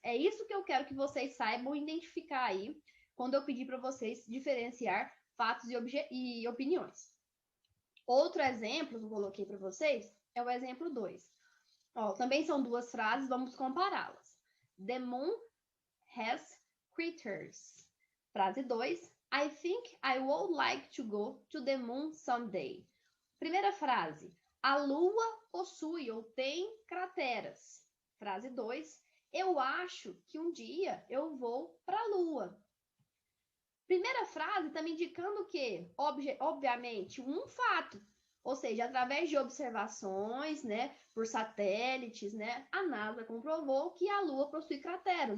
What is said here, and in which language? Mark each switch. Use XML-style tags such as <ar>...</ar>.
<pt>É isso que eu quero que vocês saibam identificar aí quando eu pedir para vocês diferenciar fatos e opiniões. Outro exemplo que eu coloquei para vocês é o exemplo 2. Também são duas frases, vamos compará-las.</pt> <en>The moon has craters.</en> <pt>Frase 2.</pt> <en>I think I would like to go to the moon someday.</en> <pt>Primeira frase. A lua possui ou tem crateras. Frase 2. Eu acho que um dia eu vou para a lua. Primeira frase está me indicando o quê? Obviamente, um fato. Ou seja, através de observações, né, por satélites, né, a NASA comprovou que a Lua possui crateras.</pt>